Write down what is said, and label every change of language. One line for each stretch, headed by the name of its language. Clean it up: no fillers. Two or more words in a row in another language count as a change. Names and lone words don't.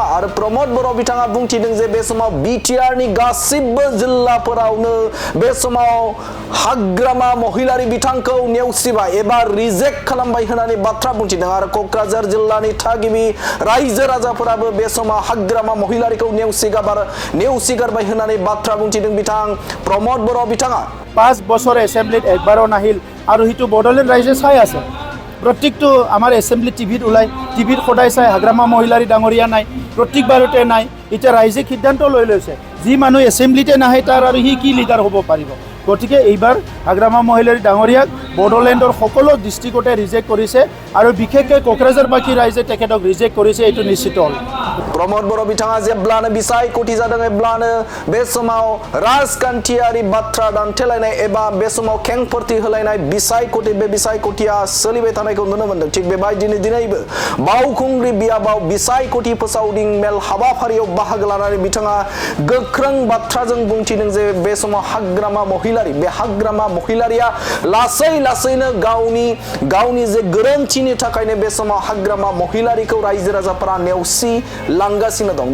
Bodo: आरो प्रमोद बर' बिथाङा बुंथिदों जे बे समाव बिटिआर नि गासिबो जिल्लाफोरावनो बे समाव हाग्रामा महिलारि बिथांखौ नेवसिबाय एबा रिजेक्ट खालामबाय होननानै बाथ्रा बुंथिदों। आरो क'क्राझार जिल्लानि थागिबि रायजो राजाफोराबो बे समाव हाग्रामा महिलारिखौ नेवसिगारबाय होननानै बाथ्रा बुंथिदों बिथां प्रमोद बर' बिथाङा।
Assamese: 5 বছৰ এছেম্বলিত একবাৰো নাহিল আৰু সেইটো বড়োলেণ্ড ৰাইজে চাই আছে। প্ৰত্যেকটো আমাৰ এছেম্বলি টিভিত ওলাই, টিভিত সদায় চাই হাগ্ৰামা মহিলাৰী ডাঙৰীয়া নাই, প্ৰত্যেকবাৰতে নাই। এতিয়া ৰাইজে সিদ্ধান্ত লৈ লৈছে যি মানুহ এছেম্বলিতে নাহে তাৰ আৰু সি কি লিডাৰ হ'ব পাৰিব। গতিকে এইবাৰ হাগ্ৰামা মহিলাৰী ডাঙৰীয়াক বড়োলেণ্ডৰ সকলো ডিষ্ট্ৰিক্টতে ৰিজেক্ট কৰিছে আৰু বিশেষকৈ क'क्राझारবাসী ৰাইজে তেখেতক ৰিজেক্ট কৰিছে, এইটো নিশ্চিত হ'ল।
Bodo: प्रमोद बर' बिथाङा जेब्लानो बिसायख'थि जादों एब्लानो बे समाव राजखान्थियारि बाथ्रा दान्थेलायनाय एबा बे समाव खेंफोरथि होलायनाय बिसायख'थि बे बिसायख'थिया सोलिबाय थानायखौ नुनो मोनदों। थिग बेबायदिनो दिनैबो बावखुंग्रि बियाबाव बिसायख'थि फोसावदिं मेल हाबाफारियाव बाहागो लानानै बिथाङा गोख्रों बाथ्राजों बुंथिदों जे बे समाव हाग्रामा महिलारिया लासै लासैनो गावनि जे गोरोन्थिनि थाखायनो बे समाव हाग्रामा महिलारिखौ रायजो राजाफोरा नेवसि लांगासिनो दं।